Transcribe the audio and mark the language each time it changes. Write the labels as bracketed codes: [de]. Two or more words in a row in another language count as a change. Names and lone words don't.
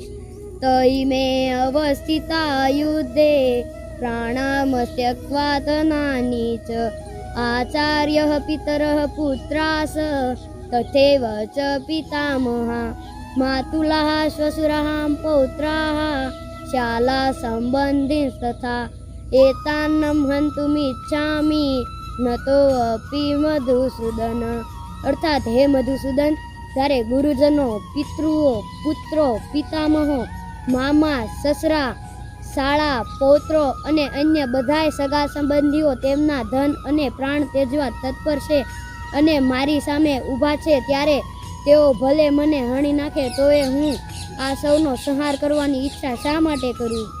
[sa] तयि मे अवस्थिता युद्धे प्राणामस्त्यक्त्वा धनानि च आचार्यः पितरः पुत्रास तथैव च पितामहा मातुलः श्वशुरः पौत्राः शाला संबन्धिस्तथा एतान्नं हन्तुमिच्छामि नतोऽपि मधुसूदन। [gu] અર્થાત હે મધુસૂદન, ત્યારે ગુરુજનો, પિતૃઓ, પુત્રો, પિતામહો, મામા, સસરા, શાળા, પૌત્રો અને અન્ય બધાય સગા સંબંધીઓ તેમના ધન અને પ્રાણ તેજવા તત્પર છે અને મારી સામે ઊભા છે, ત્યારે તેઓ ભલે મને હણી નાખે તોય હું આ સૌનો સંહાર કરવાની ઈચ્છા શા માટે કરું?